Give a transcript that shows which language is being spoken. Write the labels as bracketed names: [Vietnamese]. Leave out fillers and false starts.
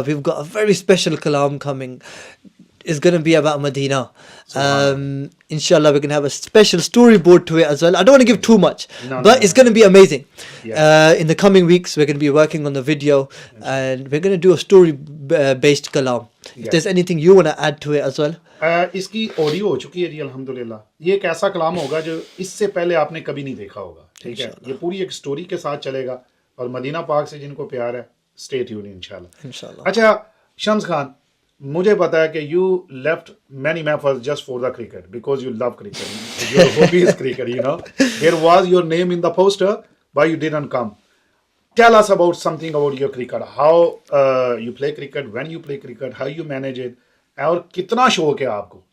[English] We've got a very special kalam coming. It's going to be about Medina. Inshallah, we're going to have a special storyboard to it as well. I don't want to give too much, but it's going to be amazing. In the coming weeks, we're going to be working on the video, and we're going to do a story-based kalam. If there's anything you want to add to it as well. [Hindi] इसकी audio हो चुकी है जी अल्हम्दुलिल्लाह. ये एक ऐसा कलाम होगा जो इससे पहले आपने कभी नहीं देखा होगा. ठीक है, ये पूरी एक स्टोरी के साथ चलेगा और मदीना पाक से जिनको प्यार है, स्टे ट्यून्ड इंशाल्लाह. अच्छा शम्स खान, मुझे पता है कि [English] you left many methods just for the cricket because you love cricket. Your hobby is cricket, you know. There was your name in the poster, but you didn't come. Tell us about something about your cricket. How you play cricket, when you play cricket, how you manage it, [Hindi] और कितना शौक है आपको?